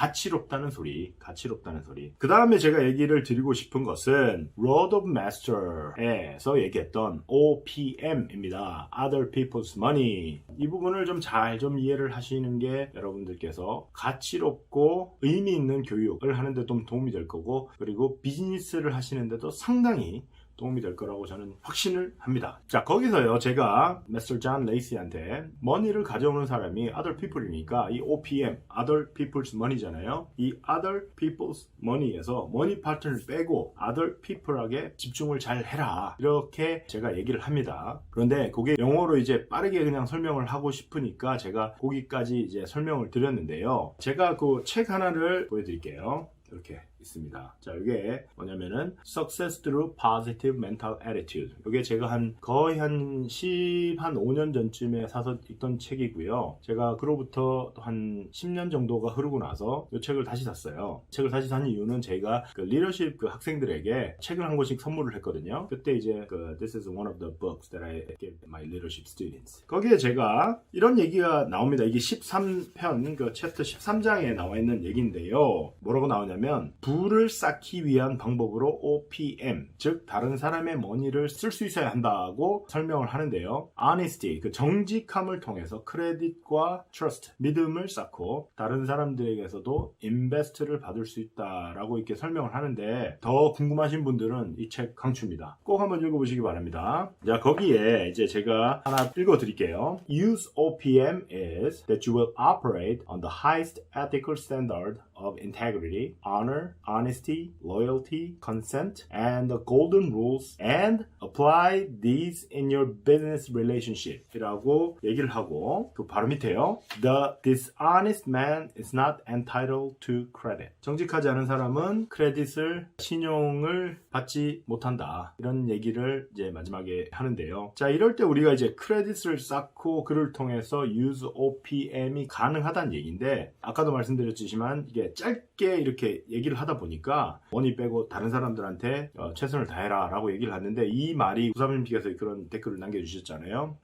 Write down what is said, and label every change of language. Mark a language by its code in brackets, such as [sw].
[ko] 가치롭다는 소리, 가치롭다는 소리. 그 다음에 제가 얘기를 드리고 싶은 것은 Road of Master에서 얘기했던 OPM입니다. [en] Other People's Money. [ko] 이 부분을 좀 잘 이해를 하시는 게 여러분들께서 가치롭고 의미 있는 교육을 하는데 좀 도움이 될 거고, 그리고 비즈니스를 하시는데도 상당히 도움이 될 거라고 저는 확신을 합니다. 자, 거기서요, 제가 Mr. John Lacey한테 머니를 가져오는 사람이 other people이니까 이 OPM, other people's money잖아요. 이 other people's money에서 money 파트를 빼고 other people에게 집중을 잘 해라, 이렇게 제가 얘기를 합니다. 그런데 그게 영어로 이제 빠르게 그냥 설명을 하고 싶으니까 제가 거기까지 이제 설명을 드렸는데요. 제가 그 책 하나를 보여드릴게요. 이렇게 있습니다. 자, 이게 뭐냐면은 [en] Success Through Positive Mental Attitude. [ko] 이게 제가 거의 한 5년 전쯤에 사서 읽던 책이고요. 제가 그로부터 한 10년 정도가 흐르고 나서 이 책을 다시 샀어요. 책을 다시 산 이유는 제가 그 리더십 그 학생들에게 책을 한 권씩 선물을 했거든요. 그때 이제 그 [en] This is one of the books that I gave my leadership students. [ko] 거기에 제가 이런 얘기가 나옵니다. 이게 13편 그 챕터 13장에 나와 있는 얘기인데요. 뭐라고 나오냐면 부를 쌓기 위한 방법으로 OPM, 즉 다른 사람의 머니를 쓸 수 있어야 한다고 설명을 하는데요. Honesty, 그 정직함을 통해서 크레딧과 Trust, 믿음을 쌓고 다른 사람들에게서도 인베스트를 받을 수 있다라고 이렇게 설명을 하는데, 더 궁금하신 분들은 이 책 강추입니다. 꼭 한번 읽어보시기 바랍니다. 자, 거기에 이제 제가 하나 읽어드릴게요. [en] Use OPM is that you will operate on the highest ethical standard of integrity, honor, honesty, loyalty, consent, and the golden rules and apply these in your business relationship [ko] 이라고 얘기를 하고 그 바로 밑에요. [en] The dishonest man is not entitled to credit. [ko] 정직하지 않은 사람은 크레딧을 신용을 받지 못한다. 이런 얘기를 이제 마지막에 하는데요. 자, 이럴 때 우리가 이제 크레딧을 쌓고 그를 통해서 use OPM이 가능하다는 얘기인데 아까도 말씀드렸지만 이게 짧게 이렇게 얘기를 하다 보니까 머니 빼고 다른 사람들한테 최선을 다해라 라고 얘기를 하는데 이 말이 구사님께서 그런 댓글을 남겨주셨잖아요.